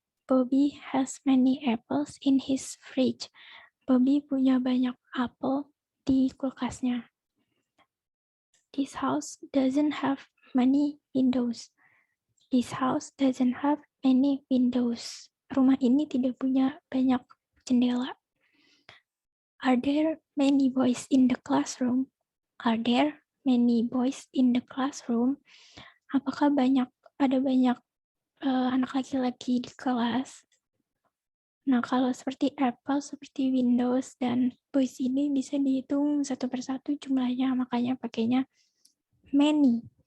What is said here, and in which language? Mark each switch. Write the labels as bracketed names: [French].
[English] Bobby has many apples in his fridge. [Indonesian] Bobby punya banyak apel di kulkasnya. [English] This house doesn't have many windows. This house doesn't have many windows. [Indonesian] Rumah ini tidak punya banyak jendela. [English] Are there many boys in the classroom? Are there many boys in the classroom? [Indonesian] Apakah ada banyak anak laki-laki di kelas? Nah, kalau seperti Apple, seperti Windows, dan boys ini bisa dihitung satu persatu jumlahnya, makanya pakainya many.